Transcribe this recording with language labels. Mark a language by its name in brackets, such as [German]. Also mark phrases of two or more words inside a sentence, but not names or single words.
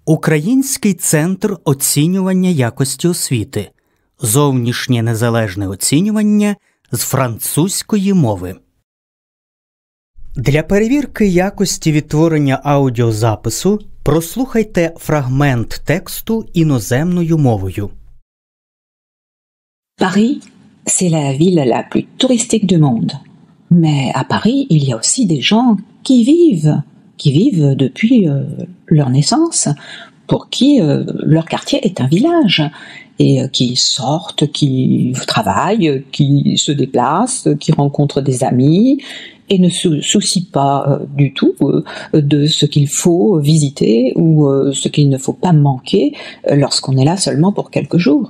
[Ukrainian] Український центр оцінювання якості освіти. Зовнішнє незалежне оцінювання з французької мови. Для перевірки якості відтворення аудіозапису прослухайте фрагмент тексту іноземною мовою. [French] Paris, c'est la ville la plus touristique du monde. Mais à Paris, il y a aussi des gens qui vivent depuis leur naissance, pour qui leur quartier est un village, et qui sortent, qui travaillent, qui se déplacent, qui rencontrent des amis, et ne se soucient pas du tout de ce qu'il faut visiter ou ce qu'il ne faut pas manquer lorsqu'on est là seulement pour quelques jours.